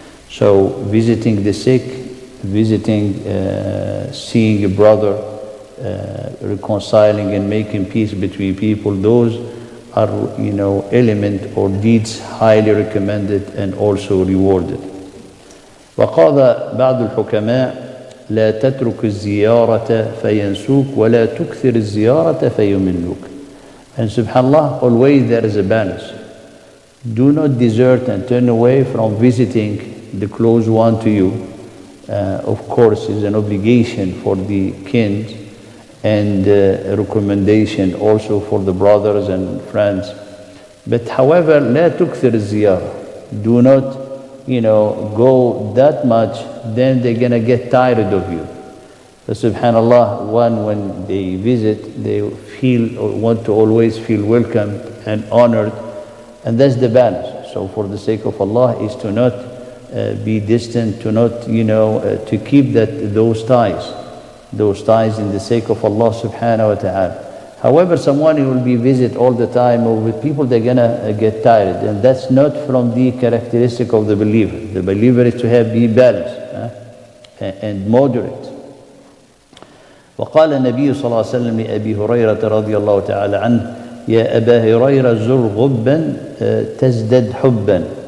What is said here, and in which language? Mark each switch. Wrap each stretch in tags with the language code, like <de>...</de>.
<en>So visiting the sick, visiting, seeing a brother, reconciling and making peace between people, those are element or deeds highly recommended and also rewarded.</en> <ar>وقال بعض الحكماء: لا تترك الزيارة فينسوك ولا تكثر الزيارة فيملوك.</ar> <en>And subhanAllah, always there is a balance. Do not desert and turn away from visiting the close one to you. Of course, it's an obligation for the kin and a recommendation also for the brothers and friends. But however,</en> <ar>لا تكثر الزيارة.</ar> <en>Do not, go that much, then they're going to get tired of you. So subhanAllah, when they visit, they feel or want to always feel welcomed and honored, and that's the balance. So for the sake of Allah is to not be distant, to not, to keep those ties in the sake of Allah subhanahu wa ta'ala. However, someone who will be visit all the time or with people, they're gonna get tired, and that's not from the characteristic of the believer. The believer is to be balanced and moderate.</en> <ar>وقال النبي صلى الله عليه وسلم لأبي هريرة رضي الله تعالى عنه: يا أبا هريرة زر غبا تزدد حبا.</ar>